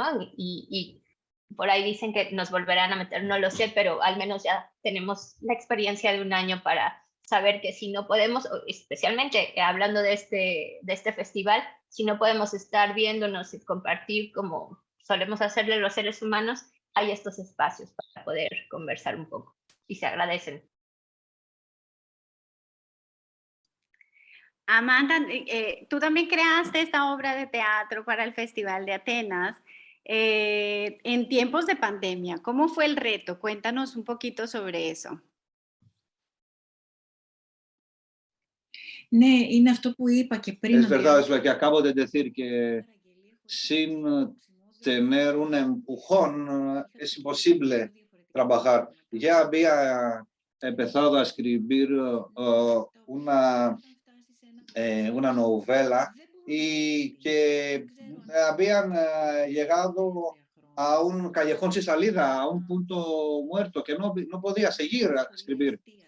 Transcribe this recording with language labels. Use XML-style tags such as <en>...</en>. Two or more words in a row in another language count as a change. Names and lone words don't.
<es>Y por ahí dicen que nos volverán a meter, no lo sé, pero al menos ya tenemos la experiencia de un año para saber que si no podemos, especialmente hablando de este festival, si no podemos estar viéndonos y compartir como solemos hacerle los seres humanos, hay estos espacios para poder conversar un poco y se agradecen. Amanda, tú también creaste esta obra de teatro para el Festival de Atenas en tiempos de pandemia. ¿Cómo fue el reto? Cuéntanos un poquito sobre eso.</es> <el>Ναι, είναι αυτό που είπα και πριν.</el> <es>Es verdad, es lo que acabo de decir, que sin tener un empujón es imposible trabajar. Ya había empezado a escribir una novela y que habían llegado a un callejón sin salida, a un punto muerto, que no podía seguir a escribir.</es>